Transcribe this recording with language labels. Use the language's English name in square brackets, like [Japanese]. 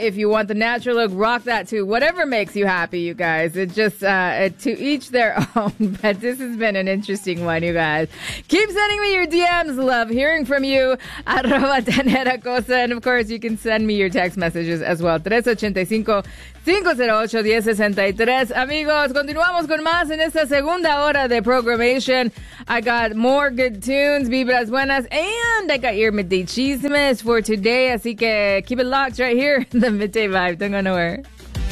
[English] If you want the natural look, rock that too. Whatever makes you happy, you guys. It just to each their own. But this has been an interesting one, you guys. Keep sending me your DMs. Love hearing from you. @tenera cosa. And of course, you can send me your text messages as well. 385-508-1063. [Spanish] Amigos, continuamos con más en esta segunda hora de programación. [English] I got more good tunes, [Spanish] vibras buenas, [English] and I got your midday chismes for today. [Spanish] Así que [English] keep it locked right here in the Midday Vibe. Don't go nowhere.